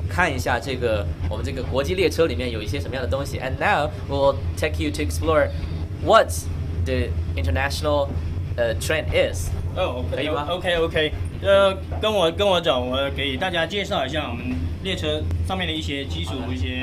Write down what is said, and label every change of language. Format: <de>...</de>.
<zh>看一下这个我们这个国际列车里面有一些什么样的东西。</zh> <en>And now we will take you to explore what the international train is.</en> <zh>可以吗 ？OK， 跟我走，我给大家介绍一下我们列车上面的一些基础一些。</zh>